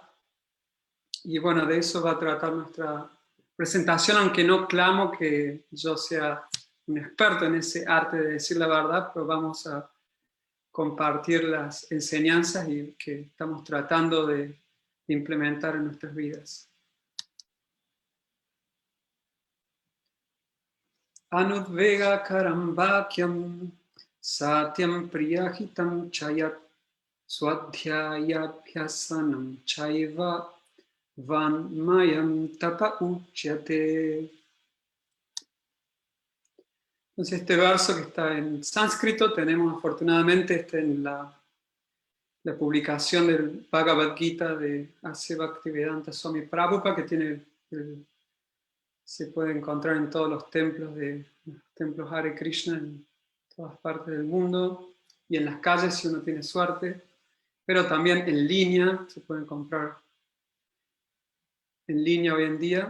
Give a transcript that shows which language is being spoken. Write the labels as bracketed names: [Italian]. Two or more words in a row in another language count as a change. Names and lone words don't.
[Spanish] Y bueno, de eso va a tratar nuestra presentación, aunque no clamo que yo sea un experto en ese arte de decir la verdad, pero vamos a compartir las enseñanzas y que estamos tratando de implementar en nuestras vidas. [Sanskrit] Anudvega karambakyam satyam priyahitam chayat swadhyayabhyasanam chaiva vanmayam tapa uchyate. [Spanish] Entonces este verso que está en sánscrito, tenemos afortunadamente en la publicación del Bhagavad Gita de A.C. Bhaktivedanta Swami Prabhupada, que tiene se puede encontrar en todos los templos Hare Krishna en todas partes del mundo y en las calles si uno tiene suerte, pero también en línea, se pueden comprar en línea hoy en día.